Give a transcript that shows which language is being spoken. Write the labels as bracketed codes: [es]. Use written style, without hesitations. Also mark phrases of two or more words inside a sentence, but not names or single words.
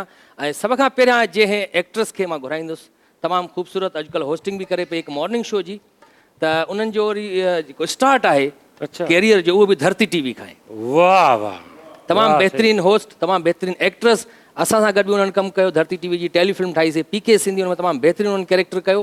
[sd] ऐं सभ खां पहिरियां जंहिं एक्ट्रेस खे मां घुराईंदुसि, तमामु ख़ूबसूरत, अॼुकल्ह होस्टिंग बि करे पई हिकु [en] morning show [sd] जी, त उन्हनि जो वरी जेको स्टार्ट आहे अच्छा कैरियर जो, उहो बि धरती टीवी खां आहे। वाह वाह, तमामु बहितरीनु होस्ट, तमामु बहितरीनु एक्ट्रेस। असां सां गॾु बि उन्हनि कमु कयो, धरती टीवी जी टेलीफिल्म ठाहीसीं पीके सिंधी, हुन में तमामु बहितरीनु उन्हनि कैरेक्टर कयो।